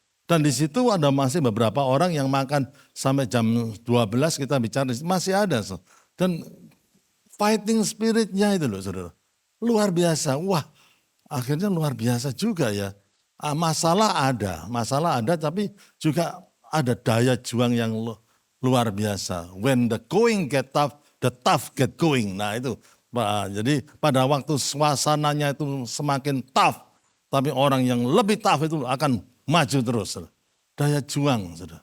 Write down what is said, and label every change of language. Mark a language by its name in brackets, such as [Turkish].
[Indonesian] Dan di situ ada masih beberapa orang yang makan sampai jam 12 kita bicara, masih ada. Dan fighting spiritnya itu loh saudara. Luar biasa, wah akhirnya luar biasa juga ya. Masalah ada tapi juga ada daya juang yang luar biasa. [English] When the going get tough, the tough get going. [Indonesian] Nah itu, jadi pada waktu suasananya itu semakin tough, tapi orang yang lebih tough itu akan maju terus. Daya juang.